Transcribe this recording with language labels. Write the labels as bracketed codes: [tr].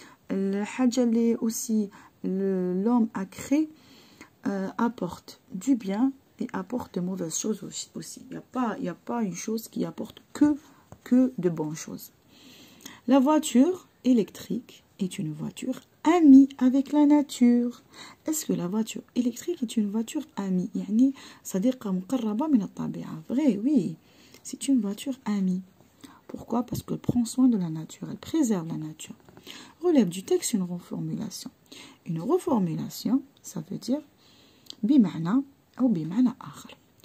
[ar] الحاجة اللي [fr] aussi l'homme a créé apporte du bien et apporte de mauvaises choses aussi. Il n'y a pas une chose qui apporte que de bonnes choses. La voiture électrique est une voiture amie avec la nature. Est-ce que la voiture électrique est une voiture amie? [ar] يعني صديقة مقربة من الطبيعة. [fr] Vrai, oui. C'est une voiture amie. Pourquoi? Parce qu'elle prend soin de la nature. Elle préserve la nature. Relève du texte une reformulation. Une reformulation, ça veut dire [ar] بمعنى أو بمعنى آخر.